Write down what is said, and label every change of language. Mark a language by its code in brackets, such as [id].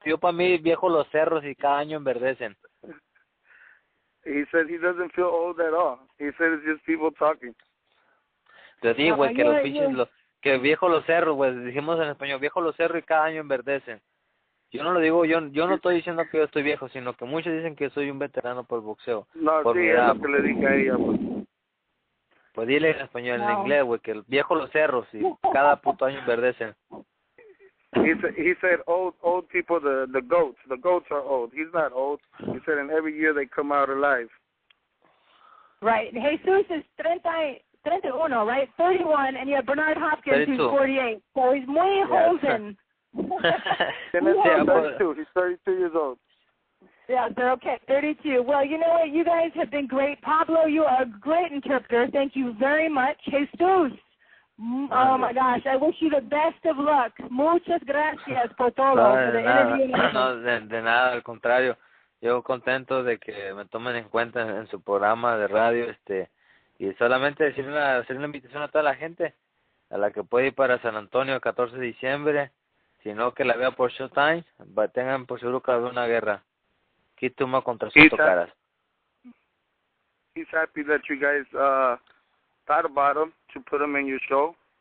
[es] Yo para mí viejo los cerros y cada año enverdecen. [en] He said he doesn't feel old at all. He said it's just people talking. [es] Te digo, güey, que los pinches... Que viejo los cerros, pues dijimos en español, viejo los cerros y cada año enverdecen. Yo no lo digo, yo no estoy diciendo que yo estoy viejo, sino que muchos dicen que soy un veterano por boxeo. No, por sí, es lo que le dije a ella, pues. Pues dile en español, en inglés, güey, que el viejo los cerros y cada puto año enverdecen. [en] He said old people, the goats. The goats are old. He's not old. He said, and every year they come out alive. Right. Jesus is 31, right? 31, and you have Bernard Hopkins, 32. Who's 48. So he's [es] muy joven. [en] He's 32 years old. Yeah, they're okay. 32. Well, you know what? You guys have been great. Pablo, you are a great interpreter. Thank you very much. Jesus. Oh, my gosh. I wish you the best of luck. [es] Muchas gracias por todo. [en] For the interview. [es] No, de nada, al contrario. Yo contento de que me tomen en cuenta en su programa de radio, y solamente hacer una invitación a toda la gente, a la que puede ir para San Antonio el 14 de diciembre, sino que la vea por Showtime, tengan por seguro que va a haber una guerra. Keith Thurman contra Soto Karass. [en] He's happy that you guys thought about him to put him in your show.